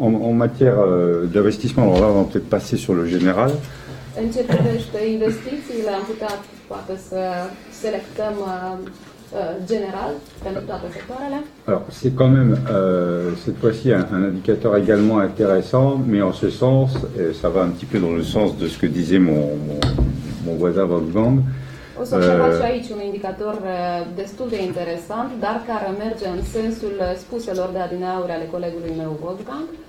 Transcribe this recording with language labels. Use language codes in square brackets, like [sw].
[fr] En matière d'investissement, alors là on va peut-être passer sur le général. [ro] În ce privește investițiile, am putea poate să selectăm général pentru toate sectoarele. [fr] Alors, c'est quand même cette fois-ci un indicateur également intéressant, mais en ce sens, ça va un petit peu dans le sens de ce que disait mon voisin Wolfgang. [ro] O să observați și aici un indicator destul de interesant, dar care merge în sensul spuselor de adineauri ale colegului meu Wolfgang.